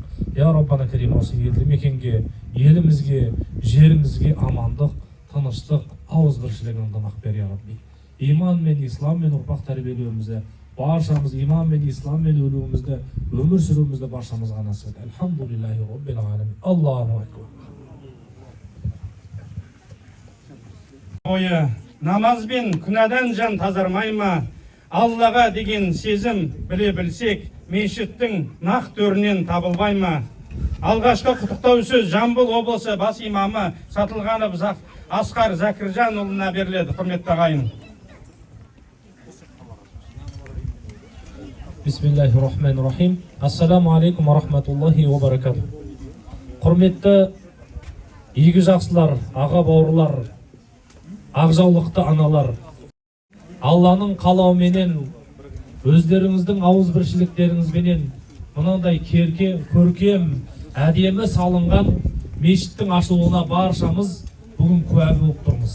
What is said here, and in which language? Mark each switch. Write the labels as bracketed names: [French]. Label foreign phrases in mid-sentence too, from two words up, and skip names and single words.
[Arabic] يا ربنا كريم, [Kazakh] осы елді мекенге, елімізге, жерімізге амандық, тыныштық, ауызбіршілігін ынтымақ бер, [Arabic] يا ربي. [Kazakh] Иман мен ислам мен ұрпақ тәрбиелеуімізді, баршамыз иман мен ислам мен өлуімізді, өмір сүруімізді баршамызға насip ет. [Arabic] الحمد لله رب العالمين الله أكبر. [Kazakh] Ойы намаз бен күнәдан жан тазармай ма? Аллаға деген сезім біле білсек, мешіттің нақ төрінен табылмай ма? Алғашқы құттықтау сөз Жамбыл облысы бас имамы Сатылғанов Асқар Зәкіржанұлына беріледі. Құрметті ағайын. [Arabic] بسم الله الرحمن الرحيم. السلام عليكم ورحمة الله وبركاته. [Kazakh] Құрметті игі жақсылар, аға бауырлар, ақжаулықты аналар, Алланың қалауыменен, өздеріңіздің ауызбіршіліктеріңізбенен мынандай көркем, әдемі салынған мешіттің ашылуына баршамыз бүгін куә болып тұрмыз.